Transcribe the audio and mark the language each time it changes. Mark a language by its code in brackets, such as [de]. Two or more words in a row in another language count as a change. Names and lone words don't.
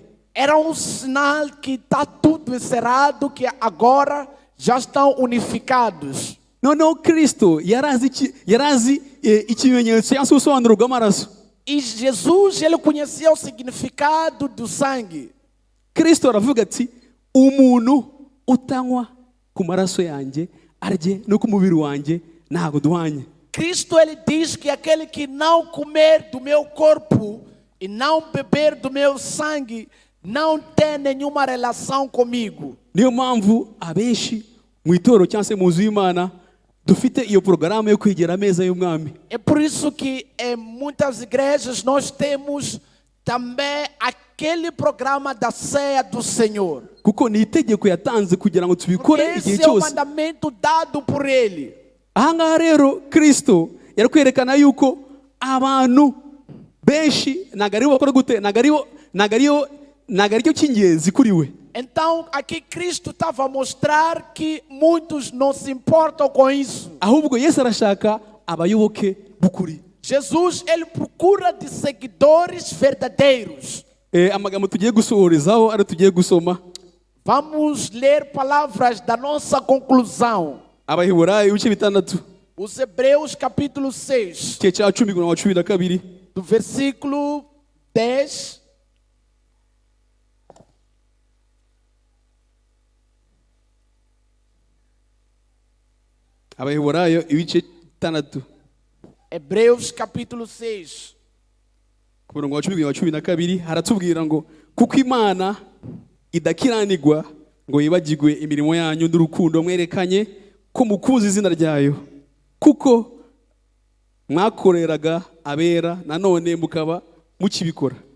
[pt] Era um sinal que está tudo encerrado, que agora já estão unificados. [rw] Noneho Kristo yarazi ikimenyetso cyangwa se ubusobanuro bw'amaraso. [pt] E Jesus, ele conhecia o significado do sangue. [rw] Kristo aravuga ati umuntu utanywa ku maraso yanjye arye no ku mubiri wanjye ntabwo duhanye. [pt] Cristo, ele diz que aquele que não comer do meu corpo e não beber do meu sangue não tem nenhuma relação comigo. [rw] Niyo mpamvu abenshi mu itorero cyangwa se mu nzu y'Imana dufite iyo porogaramu yo kwegera ameza y'umwami. [pt] É por isso que em muitas igrejas nós temos também aquele programa da ceia do Senhor. [rw] Kuko ni itegeko yatanze kugira ngo tubikore Porque igihe [pt] esse é o [rw] cyose. [pt] mandamento dado por ele. [rw] Ahangaha rero Kristo yari kwerekana yuko abantu benshi ntabwo aribo bakora gute, ntabwo aricyo cy'ingenzi kuri we. [pt] Então, aqui Cristo estava a mostrar que muitos não se importam com isso. [rw] Ahubwo Yesu arashaka abayoboke b'ukuri. [pt] Jesus, ele procura de seguidores verdadeiros. [rw] Amagambo tugiye gusohorezaho ari tugiye gusoma. [pt] Vamos ler palavras da nossa conclusão. [rw] Abaheburayo ibice 6. [pt] Os Hebreus capítulo 6, [rw] Igice cya 10:12. [pt] do versículo 10. [rw] Abaheburayo ibice 6. [pt] Hebreus capítulo 6. [rw] Ku murongo wa 10:12 haratubwira ngo kuko Imana idakiranirwa ngo yibagirwe imirimo yanyu n'urukundo mwerekanye ko mukunze izina ryayo, kuko mwakoreraga abera nanone mukaba mukibikora.